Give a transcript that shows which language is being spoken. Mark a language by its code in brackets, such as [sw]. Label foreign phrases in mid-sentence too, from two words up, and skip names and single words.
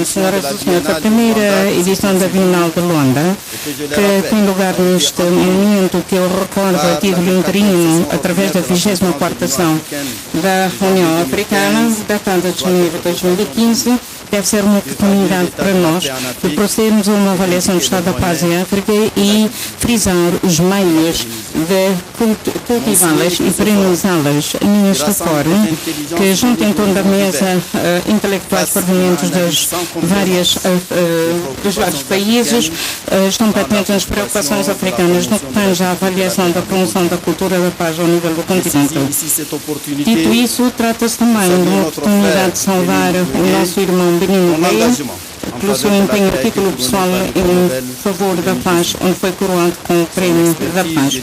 [pt] Senhoras e senhores, a primeira edição da Bienal de Luanda, que tem lugar neste momento, que eu recordo a título interino, através da 24ª sessão da União Africana, datada de janeiro de 2015, deve ser uma oportunidade para nós de procedermos a uma avaliação do estado da paz em África e frisar os meios de cultivá-las e perenizá-las neste fórum, que junto em torno da mesa intelectuais provenientes dos vários países estão patentes as preocupações africanas no que tange à avaliação da promoção da cultura da paz ao nível do continente. Dito isso, trata-se também de uma oportunidade de saudar o nosso irmão Benino Gueye, pelo seu empenho a título pessoal em favor da paz, onde foi coroado com o Prémio da Paz.